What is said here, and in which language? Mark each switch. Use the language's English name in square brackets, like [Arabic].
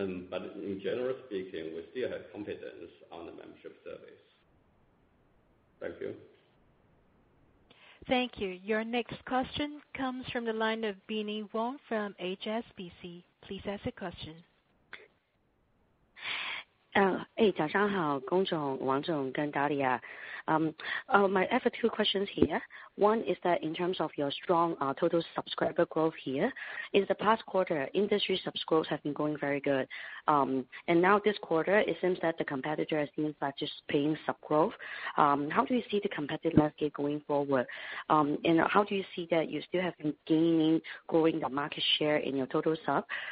[English] But in general speaking, we still have confidence on the membership service. Thank you. Thank you. Your next question comes from the line of Binnie Wong from HSBC. Please ask a question. [Chinese] 早上好，龚总、王总跟 Dahlia. [English] I have 2 questions here. One is that in terms of your strong total subscriber growth here, in the past quarter, industry subs growth have been going very good. And now this quarter, it seems that the competitor seems like just paying sub growth. How do you see the competitive landscape going forward? And how do you see that you still have been growing the market share in your total sub?